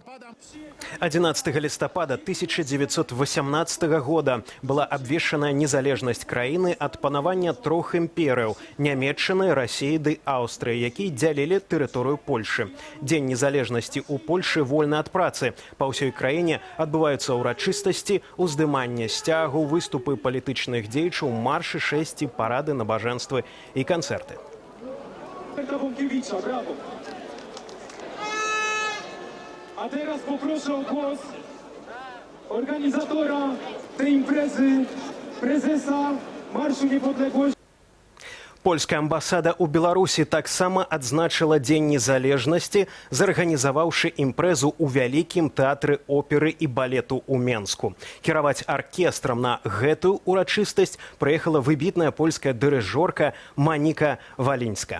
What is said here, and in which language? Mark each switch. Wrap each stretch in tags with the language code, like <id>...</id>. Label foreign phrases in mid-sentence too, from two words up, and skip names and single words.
<be>11 лістапада 1918 года была абвешчана незалежнасць краіны ад панавання трох імперыяў – Нямецчыны, Расіі ды Аўстрыі, якія дзялілі тэрыторыю Польшы. Дзень незалежнасці ў Польшы вольны ад працы. Па ўсёй краіне адбываюцца ўрачыстасці, уздыманне сцягу, выступы палітычных дзеячаў, маршы, шэсці, парады, набажэнствы і канцэрты.</be> <pl>A teraz poproszę o głos organizatora tej imprezy, prezesa Marszu Niepodległości.</pl> <be>Польская амбасада ў Беларусі таксама адзначыла Дзень незалежнасці, зарганізаваўшы імпрэзу ў вялікім тэатры оперы і балету ў Менску. Кіраваць аркестрам на гэтую урачыстасць прыехала выбітная польская дырыжорка Маніка Валінска.</be>